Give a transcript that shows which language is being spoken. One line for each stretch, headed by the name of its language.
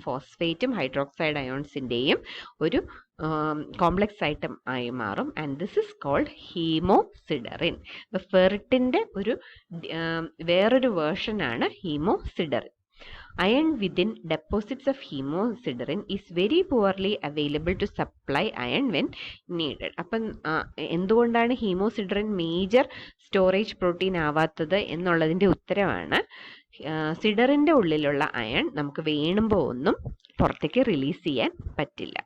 Malayalam: ഫോസ്ഫേറ്റും hydroxide അയോൺസിൻ്റെയും ഒരു complex ആയിട്ട് ആയി മാറും.
English: And this is called haemosiderin.
Malayalam: അപ്പോൾ ഫെറിറ്റിൻ്റെ ഒരു വേറൊരു വേർഷനാണ് ഹീമോസിഡറിൻ.
English: Iron within deposits of hemosiderin is very poorly available to supply iron when needed.
Malayalam: അപ്പം എന്തുകൊണ്ടാണ് ഹീമോസിഡറിൻ മേജർ സ്റ്റോറേജ് പ്രോട്ടീൻ ആവാത്തത് എന്നുള്ളതിൻ്റെ ഉത്തരവാണ് സിഡറിൻ്റെ ഉള്ളിലുള്ള അയൺ നമുക്ക് വേണുമ്പോൾ ഒന്നും പുറത്തേക്ക് റിലീസ് ചെയ്യാൻ പറ്റില്ല.